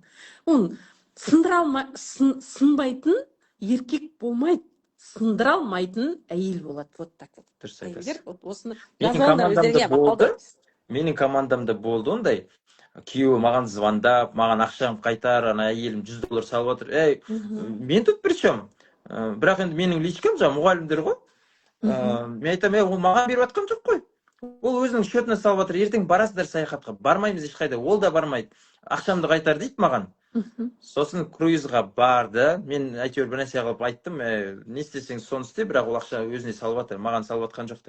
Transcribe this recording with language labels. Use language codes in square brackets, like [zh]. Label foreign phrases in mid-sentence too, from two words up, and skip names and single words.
[kk] Оны сынбайтын еркек болмайды, сындыра алмайтын әйел болады. [ru] Вот так вот. [kk] Дұрыс айтасыз. Осыны менің командамда болды ондай. Күйеуі маған звондап, маған ақшам қайтар, ана әйелім $100 салып отыр. [ru] Мен тут при чем? [kk] Бірақ енді менің личкам жаңа мұғалімдер ғой. Мен айтамын, ол маған беріп жатқан жоқ қой. Ол өзінің счетына салып отыр. Ертең барасыздар саяхатқа, бармаймыз ешқайда. Ол да бармайды. Ақшамды қайтар дейді маған. Сосын круизға барды. Мен әйтеуір бір нәрсе қылып айттым, не істесең соны істе, бірақ ол ақша өзіне салып отыр, маған салып жатқан жоқ деп.